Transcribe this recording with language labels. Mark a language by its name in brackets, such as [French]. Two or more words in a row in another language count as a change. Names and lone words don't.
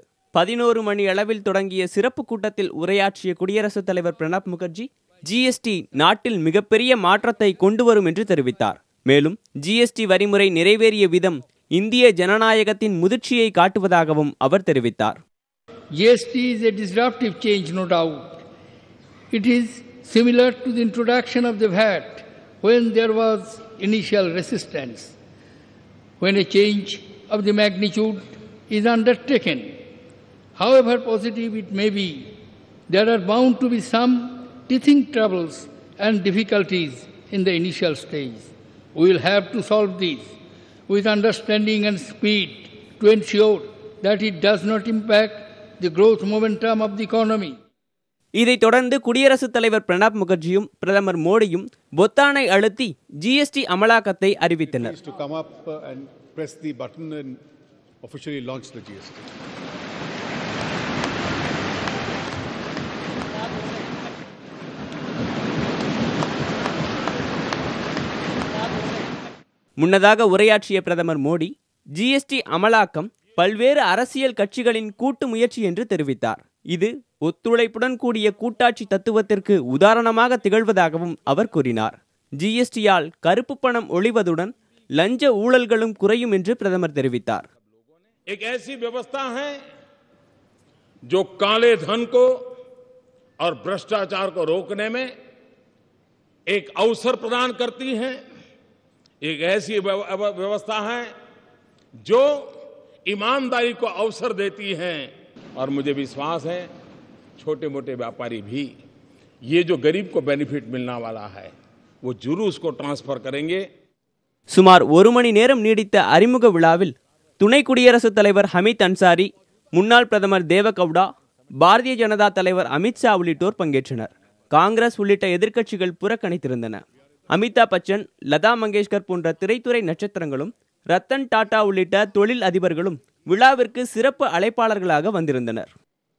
[Tamil] 11 மணி அளவில் தொடங்கிய சிறப்பு கூட்டத்தில் உரையாற்றிய குடியரசுத் தலைவர் பிரணாப் முகர்ஜி ஜிஎஸ்டி நாட்டில் மிகப்பெரிய மாற்றத்தை கொண்டு வரும் என்று தெரிவித்தார். மேலும் ஜிஎஸ்டி வரிமுறை நிறைவேறிய விதம் இந்திய ஜனநாயகத்தின் முதிர்ச்சியை காட்டுவதாகவும் அவர் தெரிவித்தார். [English] GST is a disruptive change, no doubt. It is similar to the introduction of the VAT when there was initial resistance. When a change of the magnitude is undertaken, however positive it may be, there are bound to be some teething troubles and difficulties in the initial stage. We will have to solve these with understanding and speed to ensure that it does not impact the growth momentum of the economy. [Tamil] இதைத் தொடர்ந்து குடியரசுத் தலைவர் பிரணாப் முகர்ஜியும் பிரதமர் மோடியும் பொத்தானை அழுத்தி ஜிஎஸ்டி அமலாக்கத்தை அறிவித்தனர். முன்னதாக உரையாற்றிய பிரதமர் மோடி ஜிஎஸ்டி அமலாக்கம் பல்வேறு அரசியல் கட்சிகளின் கூட்டு முயற்சி என்று தெரிவித்தார். இது ஒத்துழைப்புடன் கூடிய கூட்டாட்சி தத்துவத்திற்கு உதாரணமாக திகழ்வதாகவும் அவர் கூறினார். ஜிஎஸ்டியால் கருப்பு பணம் ஒழிவதுடன் லஞ்ச ஊழல்களும் குறையும் என்று பிரதமர் தெரிவித்தார். [Hindi] एक ऐसी व्यवस्था है जो काले धन को और भ्रष्टाचार को रोकने में एक अवसर प्रदान करती है. एक ऐसी व्यवस्था है जो ईमानदारी को अवसर देती है और मुझे विश्वास है छोटे मोटे व्यापारी भी ये जो गरीब को बेनिफिट मिलने वाला है वो जरूर उसको ट्रांसफर करेंगे. [Tamil] சுமார் 1 மணி நேரம் நீடித்த அறிமுக விழாவில் துணை குடியரசுத் தலைவர் ஹமீத் அன்சாரி, முன்னாள் பிரதமர் தேவகவுடா, பாரதிய ஜனதா தலைவர் அமித்ஷா உள்ளிட்டோர் பங்கேற்றனர். காங்கிரஸ் உள்ளிட்ட எதிர்க்கட்சிகள் புறக்கணித்திருந்தன. அமிதாப் பச்சன், லதா மங்கேஷ்கர் போன்ற திரைத்துறை நட்சத்திரங்களும் ரத்தன் டாடா உள்ளிட்ட தொழில் அதிபர்களும் விழாவிற்கு சிறப்பு அழைப்பாளர்களாக வந்திருந்தனர்.